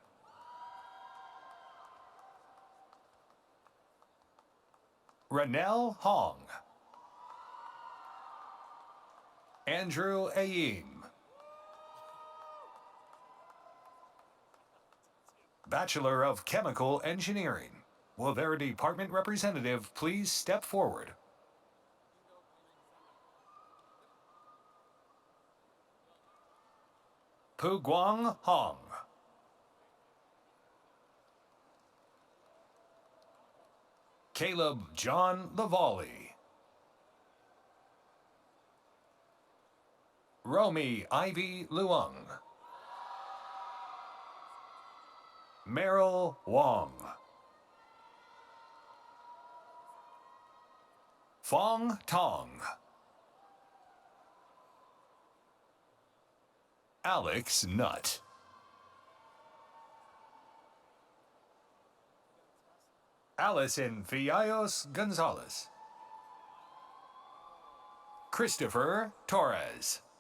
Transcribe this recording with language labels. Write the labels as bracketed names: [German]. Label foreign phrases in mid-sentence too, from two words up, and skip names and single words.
[English] Ranel Hong. Andrew Ayeem. Bachelor of Chemical Engineering. Will their department representative please step forward? Pu Guang Hong. Caleb John Lavalley. Romy Ivy Luong. Meryl Wong. Fong Tong. Alex Nutt. Allison Fiallos Gonzalez. Christopher Torres.